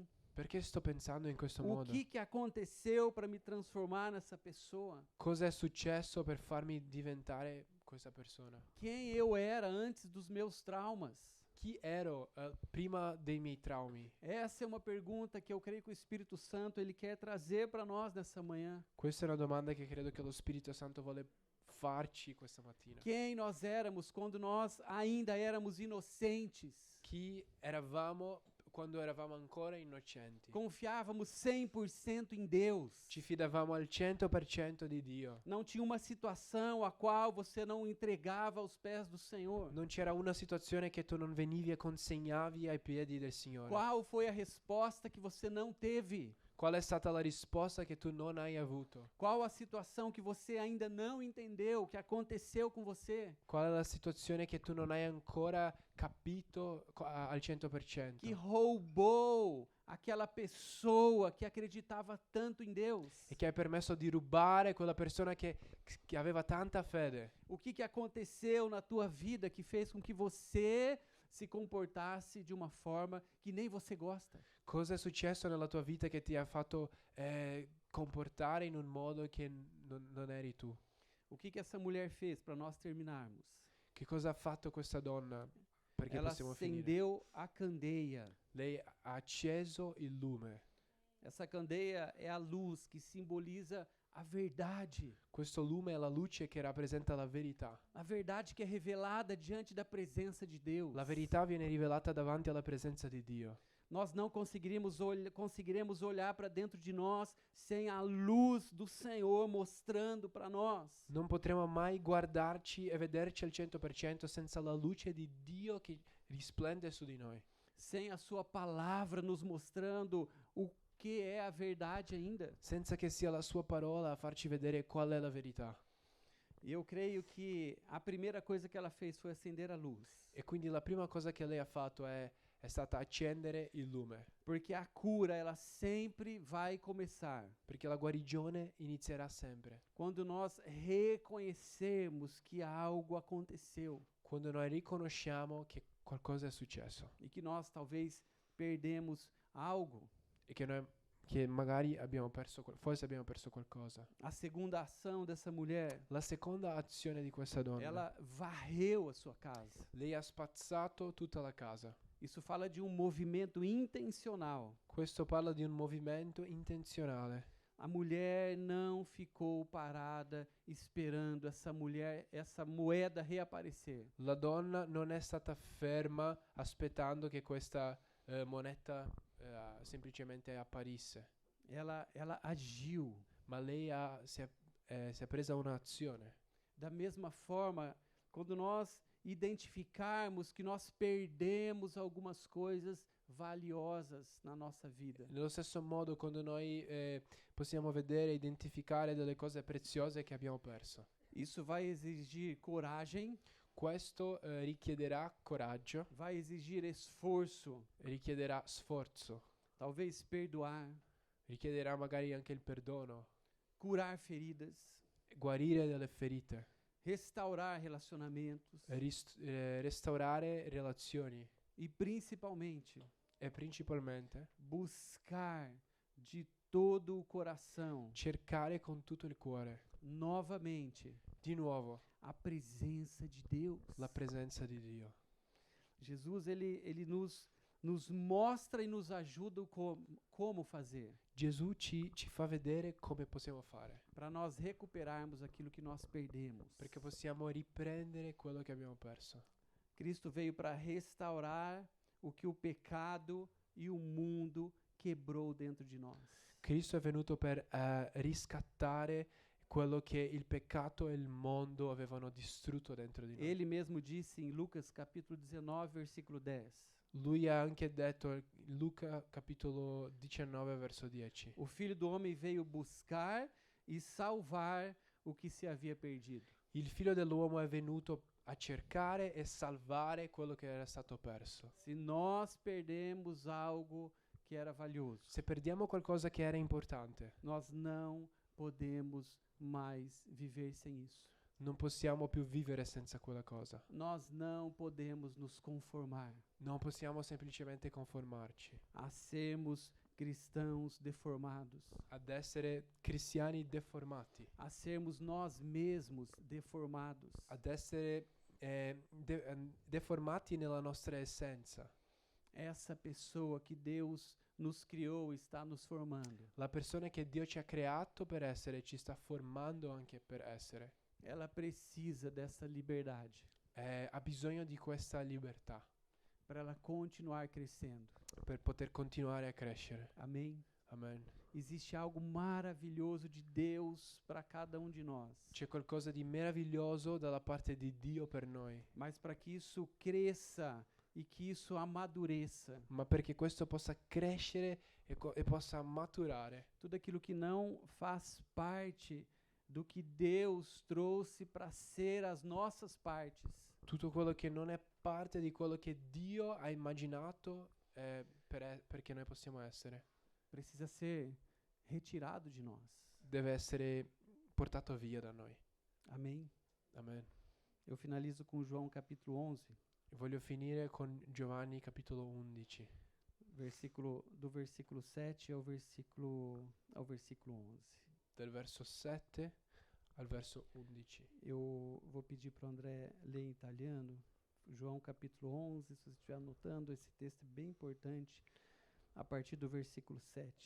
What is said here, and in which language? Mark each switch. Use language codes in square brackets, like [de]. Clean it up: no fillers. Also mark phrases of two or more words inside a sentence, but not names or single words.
[it] Perché sto pensando in questo O modo? [pt] que aconteceu para me transformar nessa pessoa? [it] Cosa è successo per farmi diventare questa persona? [pt] Quem eu era antes dos meus traumas? [it] Chi ero prima dei miei traumi? [pt] Essa é uma pergunta que eu creio que o Espírito Santo ele quer trazer para nós nessa manhã. [it] Questa è una domanda che credo che lo Spirito Santo vuole farci questa mattina. [pt] Quem nós éramos quando nós ainda éramos inocentes? [it] Chi eravamo quando eravamo ancora innocenti? [pt] Confiávamos 100% em Deus. [it] Ci fidavamo al 100% di Dio. [pt] Não tinha uma situação a qual você não entregava aos pés do Senhor. [it] Non c'era una situazione che tu non venivi e consegnavi ai piedi del Signore. [pt] Qual foi a resposta que você não teve? [it] Qual è stata la risposta che tu non hai avuto? [pt] Qual a situação que você ainda não entendeu, que aconteceu com você? [it] Qual è la situazione che tu non hai ancora capito al 100%? [pt] Que roubou aquela pessoa que acreditava tanto em Deus? [it] E che hai permesso di rubare quella persona che aveva tanta fede? [pt] O que aconteceu na tua vida que fez com que você se comportasse de uma forma que nem você gosta? [it] Cosa è successo nella tua vita che ti ha fatto comportare in un modo che non eri tu? [pt] O que essa mulher fez para nós terminarmos? [it] Che cosa ha fatto questa donna? Perché [pt] Ela [it] possiamo finire. [pt] acendeu a candeia. [it] Lei ha acceso il lume. [pt] Essa candeia é a luz que simboliza a verdade. [it] Questo lume è la luce che rappresenta la verità. [pt] A verdade que é revelada diante da presença de Deus. [it] La verità viene rivelata davanti alla presenza di Dio. [pt] Nós não conseguiremos olhar para dentro de nós sem a luz do Senhor mostrando para nós. [it] Non potremo mai guardarci e vederci al 100% senza la luce di Dio che risplende su di noi. [pt] Sem a sua palavra nos mostrando o que é a verdade ainda. [it] Senza che sia la sua parola a farci vedere qual è la verità. [pt] E eu creio que a primeira coisa que ela fez foi acender a luz. [it] E quindi la prima cosa che lei ha fatto è stata accendere il lume. [pt] Porque a cura, ela sempre vai começar [it] Perché la guarigione inizierà sempre. [pt] quando nós reconhecermos que algo aconteceu. [it] Quando noi riconosciamo che qualcosa è successo [pt] e que nós talvez perdemos algo. [it] e che magari forse abbiamo perso qualcosa. [pt] A segunda ação dessa mulher, [it] La seconda azione di questa donna, [pt] ela varreu a sua casa. [it] lei ha spazzato tutta la casa. [pt] Isso fala de um movimento intencional. [it] Questo parla di un movimento intenzionale. [pt] A mulher não ficou parada esperando essa moeda reaparecer. [it] La donna non è stata ferma aspettando che questa moneta semplicemente apparisse, [pt] Ela agiu. [it] ma lei si è presa un'azione. [pt] Da mesma forma, quando nós identificarmos que nós perdemos algumas coisas valiosas na nossa vida, [it] Nello stesso modo, quando noi possiamo vedere e identificare delle cose preziose che abbiamo perso, [pt] isso vai exigir coragem, [it] questo richiederà coraggio, [pt] vai exigir esforço, [it] richiederà sforzo, [pt] talvez perdoar, [it] richiederà magari anche il perdono, [pt] curar feridas, [it] guarire delle ferite, [pt] restaurar relacionamentos [it] restaurare relazioni [pt] e principalmente [it] e principalmente [pt] buscar de todo o coração [it] cercare con tutto il cuore [pt] novamente [it] di nuovo [pt] a presença de Deus. [it] la presenza di Dio. [pt] Jesus ele nos mostra e nos ajuda como fazer, [it] Gesù ci fa vedere come possiamo fare, [pt] para nós recuperarmos aquilo que nós perdemos. [it] perché possiamo riprendere quello che abbiamo perso. [pt] Cristo veio para restaurar o que o pecado e o mundo quebrou dentro de nós. [it] Cristo è venuto per riscattare quello che il peccato e il mondo avevano distrutto dentro di noi. [pt] Ele mesmo disse em Lucas capítulo 19, versículo 10. [it] Lui ha anche detto, Luca capitolo 19 verso 10, [pt] O Filho do Homem veio buscar e salvar o que se havia perdido. [it] il figlio dell'uomo è venuto a cercare e salvare quello che era stato perso. [pt] Se nós perdemos algo que era valioso, [it] Se perdiamo qualcosa che era importante, [pt] nós não podemos mais viver sem isso. [it] non possiamo più vivere senza quella cosa. [pt] Nós não podemos nos conformar [it] Non possiamo semplicemente conformarci [pt] a sermos cristãos deformados, [it] ad essere cristiani deformati, [pt] a sermos nós mesmos deformados. [it] ad essere deformati nella nostra essenza. [pt] Essa pessoa que Deus nos criou está nos formando. [it] La persona che Dio ci ha creato per essere ci sta formando anche per essere. [pt] Ela precisa dessa liberdade [it] Ha bisogno di questa libertà [pt] para ela continuar crescendo. [it] per poter continuare a crescere. [pt] Amém? [it] Amen. [pt] Existe algo maravilhoso de Deus para cada um de nós. [it] C'è qualcosa di meraviglioso dalla parte di Dio per noi, [pt] Mas para que isso cresça e que isso amadureça, [it] ma perché questo possa crescere e possa maturare, [pt] tudo aquilo que não faz parte do que Deus trouxe para ser as nossas partes, [it] tutto quello che non è parte di quello che Dio ha immaginato perché noi possiamo essere, [pt] precisa ser retirado de nós. [it] deve essere portato via da noi. [pt] Amém? [it] Amen. [pt] Eu finalizo com João capítulo 11, [it] Voglio finire con Giovanni capitolo 11, [pt] do versículo 7 ao versículo 11. [it] del verso 7 al verso 11. [pt] Eu vou pedir para o André ler em italiano, João capítulo 11, se você estiver anotando, esse texto é bem importante, a partir do versículo 7.